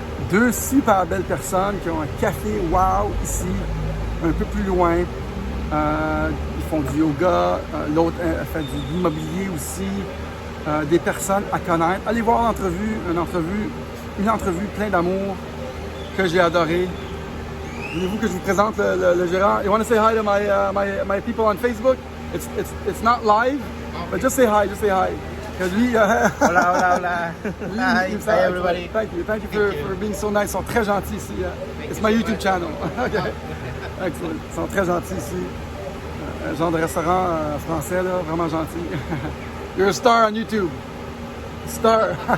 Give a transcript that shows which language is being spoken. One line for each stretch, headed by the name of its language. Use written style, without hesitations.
French: 2 super belles personnes qui ont un café wow ici, un peu plus loin. Ils font du yoga. L'autre fait de l'immobilier aussi. Des personnes à connaître. Allez voir l'entrevue, une entrevue pleine d'amour que j'ai adorée. Voulez-vous que je vous présente le gérant?
English: You want to say hi to my people on Facebook? It's not live, but just say hi, Because
French: lui,
Spanish: Hola, hola, hola.
English: Hi, hi everybody. Thank you for being so nice.
French: Ils sont très gentils ici.
English: It's my YouTube channel. Okay. Excellent. Ils sont très gentils ici.
French: Un genre de restaurant français, là, vraiment gentil.
English: You're a star on YouTube. Star.